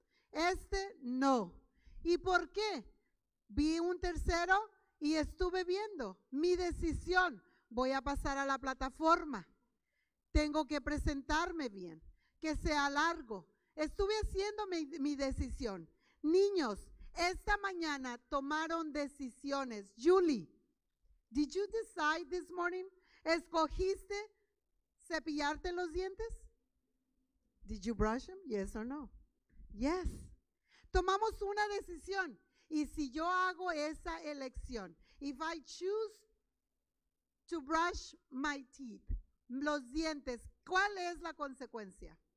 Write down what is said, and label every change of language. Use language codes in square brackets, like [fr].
[es] Este, no. ¿Y por qué? Vi un tercero y estuve viendo mi decisión. Voy a pasar a la plataforma. Tengo que presentarme bien, que sea largo. Estuve haciendo mi decisión. Niños, esta mañana tomaron decisiones. [en] Julie, did you decide this morning? [es] ¿Escogiste cepillarte los dientes? [en] Did you brush them? Yes or no? Yes. [es] Tomamos una decisión. Y si yo hago esa elección, [en] if I choose to brush my teeth, [es] los dientes, ¿cuál es la consecuencia?